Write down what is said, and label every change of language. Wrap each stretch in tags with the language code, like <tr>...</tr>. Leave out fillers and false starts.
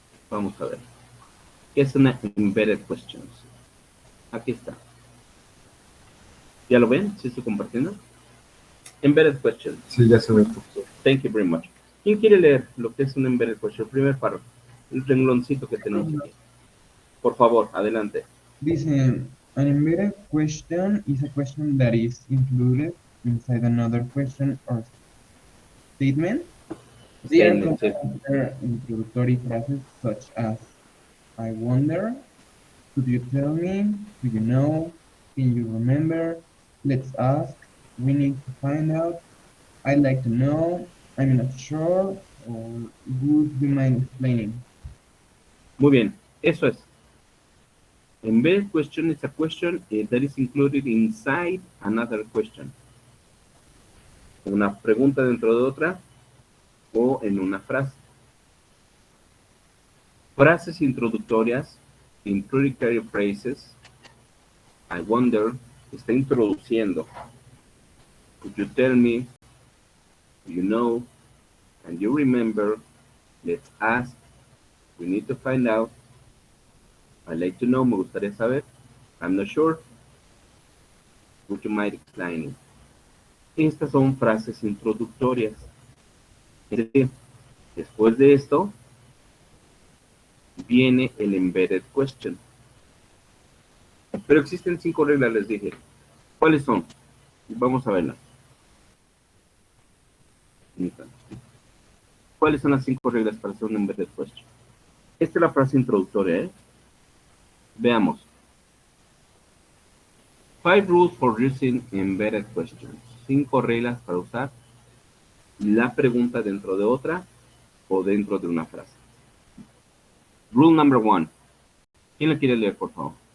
<es>Vamos a ver. ¿Qué es una embedded questions? Aquí está. ¿Ya lo ven? ¿Sí estoy compartiendo? Embedded questions. Sí, ya se ve, profesor.</es> <en>Thank you very much.</en> <es>¿Quién quiere leer lo que es un embedded question? El primer párrafo. El rengloncito que tenemos aquí. Por favor, adelante.</es> <en>Dice, an embedded question is a question that is included inside another question or statement. They are</en> <es>Statement, sí.</es> <en>considered introductory phrases such as, I wonder, could you tell me, do you know, can you remember, let's ask, we need to find out, I'd like to know, I'm not sure, or would you mind explaining?</en> <es>Muy bien, eso es.</es> <en>Embedded question is a question that is included inside another question.</en> <es>Una pregunta dentro de otra o en una frase. Frases introductorias,</es> <en>introductory phrases. I wonder,</en> <es>está introduciendo.</es> <en>Could you tell me? Do you know? Can you remember? Let's ask. We need to find out. I'd like to know,</en> <es>me gustaría saber.</es> <en>I'm not sure. Would you mind explaining?</en> <es>Estas son frases introductorias. Es decir, después de esto, viene el embedded question. Pero existen 5 reglas, les dije. ¿Cuáles son? Vamos a verlas. ¿Cuáles son las 5 reglas para hacer un embedded question? Esta es la frase introductoria, ¿eh? Veamos.</es> <en>5 rules for using embedded questions.</en> <es>5 reglas para usar la pregunta dentro de otra o dentro de una frase.</es> <en>Rule number 1.</en> <es>¿Quién la quiere leer, por favor?</es>